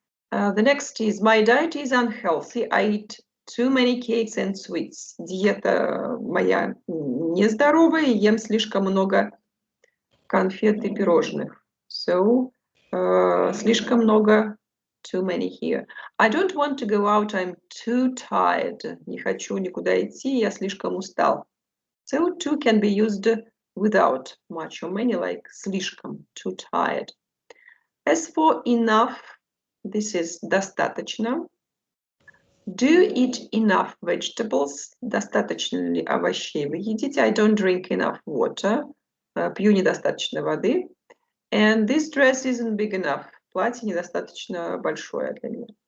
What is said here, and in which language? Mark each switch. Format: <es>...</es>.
<en>The next is, my diet is unhealthy. I eat too many cakes and sweets.</en> <ru>Диета моя нездоровая, ем слишком много конфет и пирожных.</ru> <en>So,</en> <ru>слишком много,</ru> <en>too many here. I don't want to go out, I'm too tired.</en> <ru>Не хочу никуда идти, я слишком устал.</ru> <en>So, too can be used without much or many, like</en> <ru>слишком,</ru> <en>too tired. As for enough, this is</en> <ru>достаточно.</ru> <en>Do you eat enough vegetables?</en> <ru>Достаточно ли овощей вы едите?</ru> <en>I don't drink enough water.</en> <ru>Пью недостаточно воды.</ru> <en>And this dress isn't big enough.</en> <ru>Платье недостаточно большое для меня.</ru>